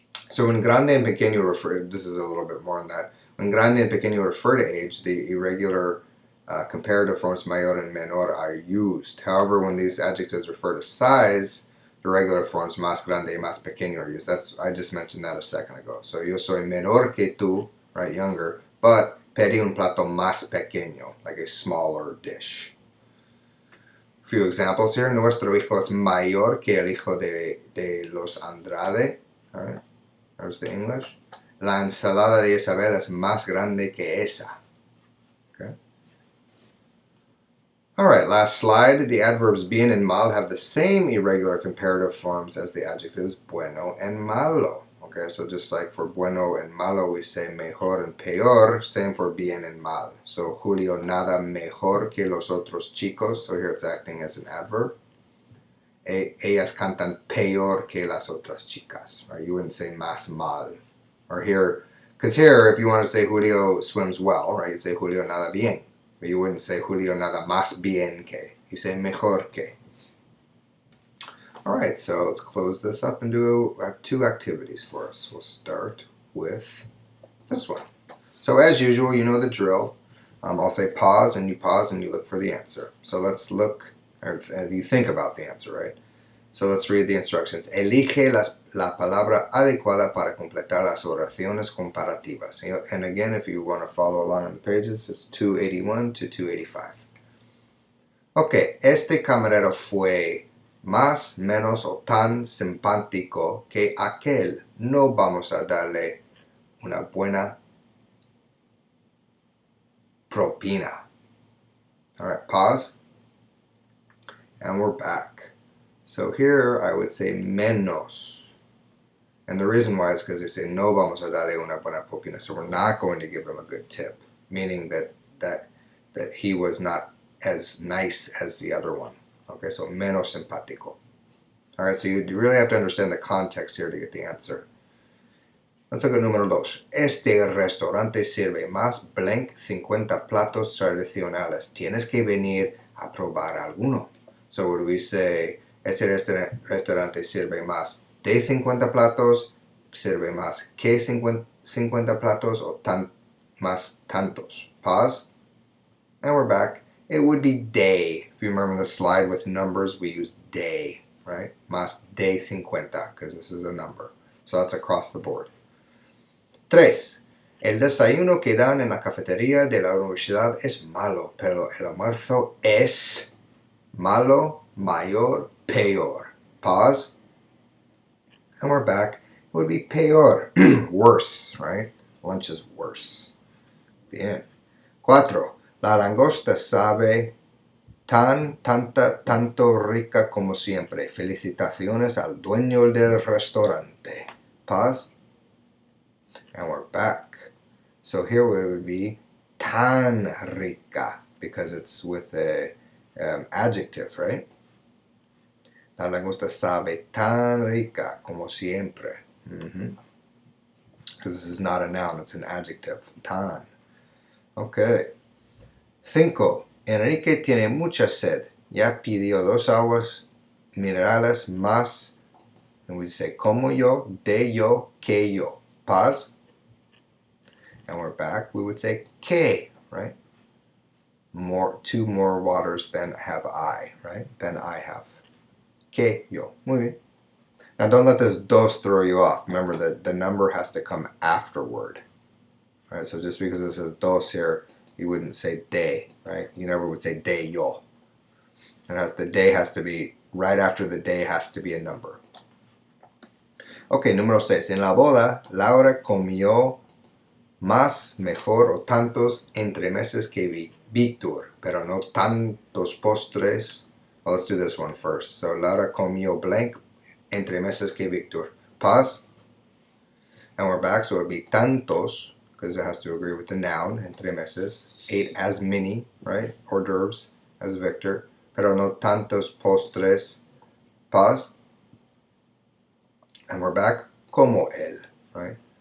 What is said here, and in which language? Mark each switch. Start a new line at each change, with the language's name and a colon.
English: So when grande and pequeño refer, this is a little bit more on that. When grande and pequeño refer to age, the irregular comparative forms mayor and menor are used. However, when these adjectives refer to size, the regular forms más grande y más pequeño are used. I just mentioned that a second ago. So
Spanish: yo soy menor que tú,
English: right, younger, but
Spanish: pedí un plato más pequeño,
English: like a smaller dish. A few examples here.
Spanish: Nuestro hijo es mayor que el hijo de los Andrade.
English: All right, there's the English.
Spanish: La ensalada de Isabel es más grande que esa.
English: Okay. Alright, last slide. The adverbs bien and mal have the same irregular comparative forms as the adjectives bueno and malo. Okay, so just like for bueno and malo we say mejor and peor, same for bien and mal. So
Spanish: Julio nada mejor que los otros chicos,
English: so here it's acting as an adverb.
Spanish: Ellas cantan peor que las otras chicas,
English: right? You wouldn't say
Spanish: más mal.
English: Or here, because here if you want to say Julio swims well, right, you say
Spanish: Julio nada bien.
English: But you wouldn't say
Spanish: Julio nada más bien que.
English: You say
Spanish: mejor que.
English: Alright, so let's close this up and I have two activities for us. We'll start with this one. So as usual, you know the drill. I'll say pause and you look for the answer. So let's look, or you think about the answer, right? So let's read the instructions.
Spanish: Elige la palabra adecuada para completar las oraciones comparativas.
English: And again, if you want to follow along on the pages, it's 281 to 285. Okay,
Spanish: este camarero fue más, menos o tan simpático que aquel. No vamos a darle una buena propina.
English: Alright, pause. And we're back. So here I would say menos. And the reason why is because they say
Spanish: no vamos a darle una buena propina.
English: So we're not going to give him a good tip. Meaning that he was not as nice as the other one. Okay, so
Spanish: menos simpático.
English: Alright, so you really have to understand the context here to get the answer. Let's look at número 2.
Spanish: Este restaurante sirve más
English: blank
Spanish: 50 platos tradicionales. Tienes que venir a probar alguno.
English: So would we say
Spanish: este restaurante sirve más de 50 platos, sirve más que 50 platos, o más tantos?
English: Pause. And we're back. It would be de. If you remember the slide with numbers, we use de, right?
Spanish: Más de 50,
English: because this is a number. So that's across the board. 3.
Spanish: El desayuno que dan en la cafetería de la universidad es malo, pero el almuerzo es malo, mayor, peor.
English: Pause. And we're back. It would be peor, worse, right? Lunch is worse.
Spanish: Bien. 4. La langosta sabe Tanto rica como siempre. Felicitaciones al dueño del restaurante.
English: Pause. And we're back. So here it would be
Spanish: tan rica
English: because it's with a adjective, right?
Spanish: La langosta sabe tan rica como siempre.
English: Because this is not a noun, it's an adjective. Tan. Okay. 5.
Spanish: Enrique tiene mucha sed. Ya pidió 2 aguas minerales más.
English: And we say
Spanish: como yo, de yo, que yo.
English: Pause. And we're back. We would say que, right? 2 more waters than have I, right? Than I have.
Spanish: Que yo. Muy bien.
English: Now don't let this dos throw you off. Remember that the number has to come afterward. Right? So just because it says dos here, you wouldn't say de, right? You never would say de yo. And the de has to be, right after the de has to be a number. Okay, número 6.
Spanish: En la boda, Laura comió más, mejor o tantos entremeses que Víctor, pero no tantos postres.
English: Well, let's do this one first. So Laura comió blank entremeses que Víctor. Pause. And we're back, so it would be tantos, because it has to agree with the noun, entremeses. 8 as many, right? Hors d'oeuvres as Victor.
Spanish: Pero no tantos postres.
English: Pause. And we're back,
Spanish: como él,
English: right?